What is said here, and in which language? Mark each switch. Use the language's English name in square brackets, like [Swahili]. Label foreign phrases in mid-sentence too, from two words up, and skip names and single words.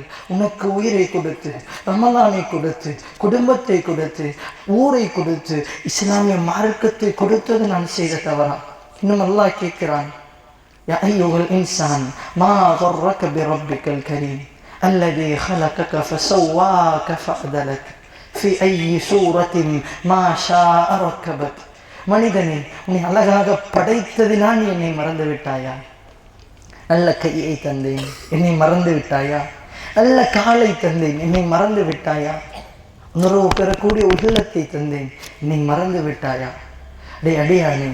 [Tamil] உனக்கு உயிரை கொடுத்து, ரமலானை கொடுத்து, குடும்பத்தை கொடுத்து, ஊரை கொடுத்து, இஸ்லாமிய மார்க்கத்தை கொடுத்தது நான் செய்த தவறா? இன்னும் அல்லாஹ் கேட்கிறான், [Arabic] يا أيها الإنسان ما غرك بربك الكريم الذي خلقك فسواك فعدلك في أي سورة ما شاء ركبك. [Tamil] மனிதனே, உன்னை அழகாக படைத்ததினால் என்னை மறந்து விட்டாயா? நல்ல கையை தந்தேன், என்னை மறந்து விட்டாயா? நல்ல காலை தந்தேன், என்னை மறந்து விட்டாயா? உணர்வு பெறக்கூடிய உள்ளத்தை தந்தேன், என்னை மறந்து விட்டாயா?